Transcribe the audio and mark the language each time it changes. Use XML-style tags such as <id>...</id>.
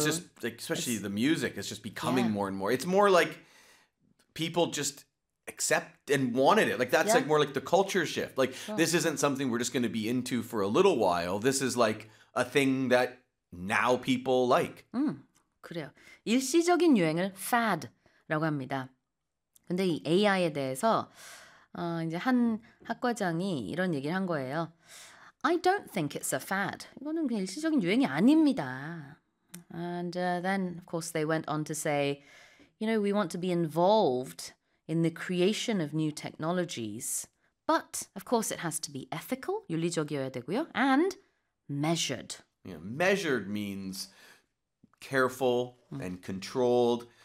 <en>just, especially it's, the music, it's just becoming more and more. It's more like people just accept and wanted it. Like that's like more like the culture shift. Like Sure. this isn't something we're just going to be into for a little while. This is like a thing that now people like.</en> <ko>그래요. 일시적인 유행을 fad라고 합니다. 근데 이 AI에 대해서 이제 한 학과장이 이런 얘기를 한 거예요.</ko> <en>I don't think it's a fad.</en> <ko>이거는 그냥 일시적인 유행이 아닙니다.</ko> <en>And then, of course, they went on to say, we want to be involved in the creation of new technologies. But, of course, it has to be ethical,</en> <ko>윤리적이어야 되고요,</ko> <en>and measured. Yeah, measured means careful and controlled.</en>